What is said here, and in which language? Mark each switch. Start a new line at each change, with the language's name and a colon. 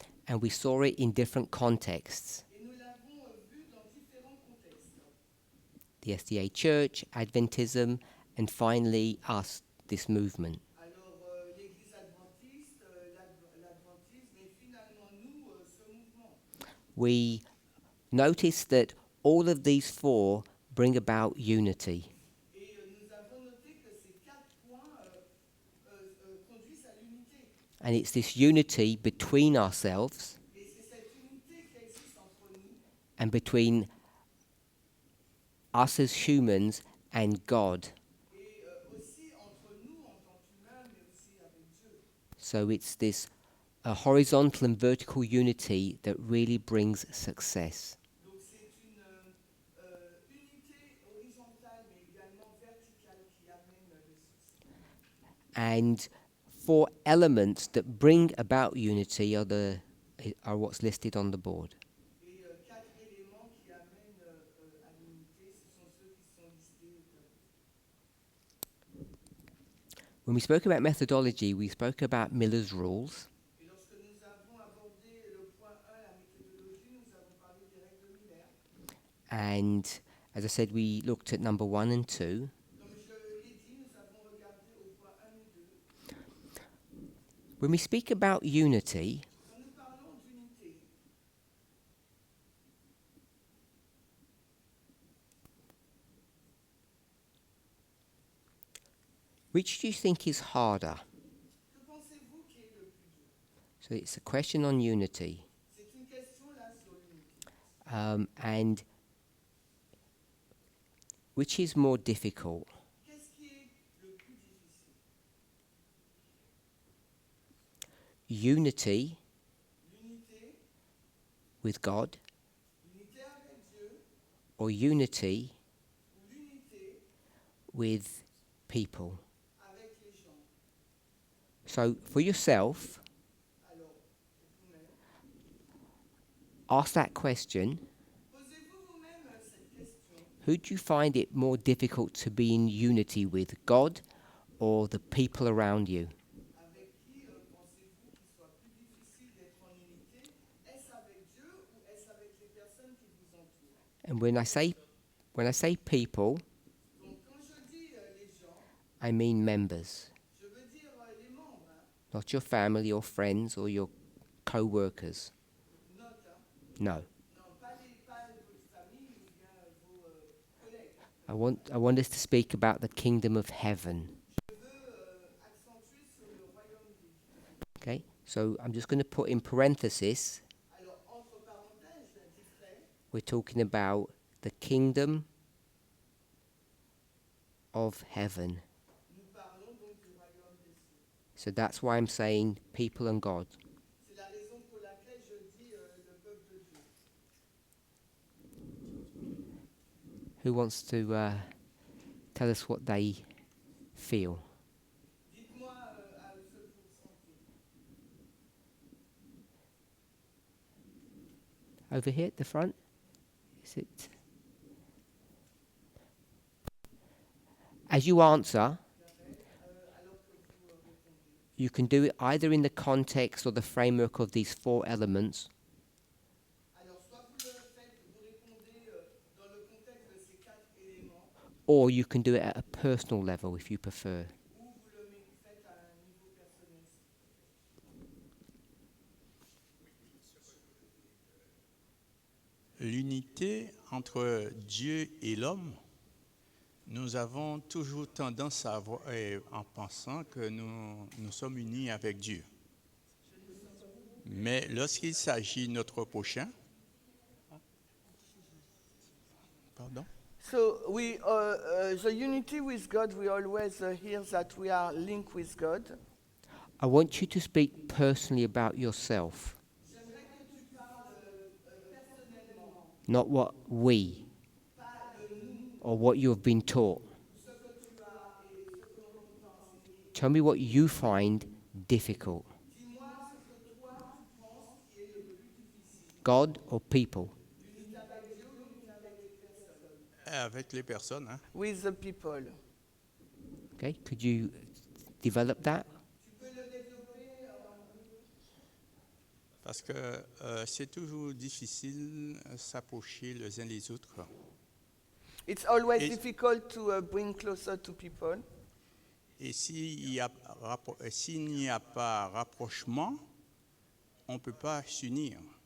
English: And we saw it in different contexts.
French: Et nous l'avons vu dans différents contextes.
English: The SDA Church, Adventism, and finally us, this movement.
French: Alors, l'Église adventiste, l'adventisme, et finalement nous, ce mouvement.
English: We notice that all of these four bring about unity.
French: Et nous avons noté que ces 4 points conduisent à l'unité.
English: And it's this unity between ourselves
French: Et c'est cette unité qui existe entre nous
English: and between us as humans and God.
French: et aussi entre nous en tant qu'humains, mais aussi avec Dieu.
English: So it's this horizontal and vertical unity that really brings success.
French: Donc c'est une unité horizontale, mais également verticale qui amène le succès.
English: And four elements that bring about unity are what's listed on the board.
French: Et 4 éléments qui amènent à l'unité, ce sont ceux qui sont listés au tableau.
English: When we spoke about methodology, we spoke about Miller's rules.
French: Et lorsque nous avons abordé le point 1, la méthodologie, nous avons parlé des règles de Miller.
English: And as I said, we looked at number 1 and 2.
French: Comme je l'ai dit, nous avons regardé au point 1 et 2.
English: When we speak about unity,
French: Quand nous parlons d'unité,
English: which do you think is harder?
French: que pensez-vous qui est le plus dur?
English: So it's a question on unity.
French: C'est une question là sur l'unité.
English: And which is more difficult?
French: Qu'est-ce qui est le plus difficile?
English: Unity
French: L'unité,
English: with God
French: l'unité avec Dieu,
English: or unity
French: ou l'unité
English: with people?
French: avec les gens.
English: So for yourself,
French: Alors, pour vous-même,
English: ask that question.
French: posez-vous vous-même cette question.
English: Who do you find it more difficult to be in unity with, God or the people around you?
French: Avec qui pensez-vous qu'il soit plus difficile d'être en unité? Est-ce avec Dieu ou est-ce avec les personnes qui vous entourent?
English: And when I say people,
French: Donc, quand je dis les gens,
English: I mean members,
French: je veux dire les membres. Hein.
English: not your family or friends or your co-workers.
French: Note, hein.
English: No.
French: Non, pas votre famille ou bien vos collègues.
English: I want us to speak about the kingdom of heaven.
French: Je veux accentuer sur le royaume des dieux.
English: Okay? So I'm just going to put in parenthesis,
French: Alors, entre parenthèses, j'indiquerai
English: we're talking about the kingdom of heaven.
French: nous parlons donc du royaume des cieux.
English: So that's why I'm saying people and God.
French: C'est la raison pour laquelle je dis le peuple de Dieu.
English: Who wants to tell us what they feel?
French: Dites-moi à ce que vous sentez.
English: Over here at the front? Is it? As you answer,
French: Alors que vous répondez.
English: you can do it either in the context or the framework of these four elements,
French: Alors, soit vous le faites, vous répondez dans le contexte de ces 4 éléments,
English: or you can do it at a personal level if you prefer.
French: ou vous le faites à un niveau personnel. L'unité entre Dieu et l'homme, nous avons toujours tendance à avoir, en pensant que nous sommes unis avec Dieu. Mais lorsqu'il s'agit de notre prochain, pardon?
English: So the unity with God, we always hear that we are linked with God. I want you to speak personally about yourself, not what we or what you have been taught. Tell me what you find difficult. God or people?
French: Avec les personnes, hein?
English: With the people. Okay, could you develop that?
French: Parce que c'est toujours difficile s'approcher les uns les autres.
English: It's always
French: Et-
English: difficult to bring closer to people.
French: Et s'il n'y a pas rapprochement, on ne peut pas s'unir.